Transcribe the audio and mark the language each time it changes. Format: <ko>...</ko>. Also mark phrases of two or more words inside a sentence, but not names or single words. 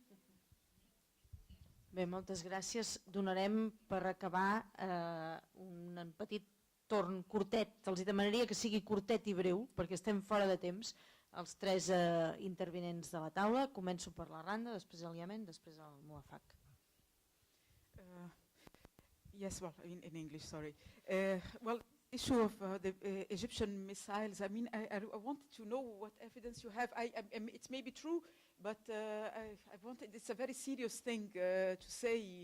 <ca>Bé, moltes gràcies. Donarem per acabar un petit torn curtet. Els demanaria que sigui curtet i breu, perquè estem fora de temps, els tres intervinents de la taula. Començo per la Randa, després el Iemen, després el Muafak.</ca> <en>Yes, well, in English, sorry. Well, issue of the Egyptian missiles, I mean, I wanted to know what evidence you have. It may be true, but it's a very serious thing to say.</en>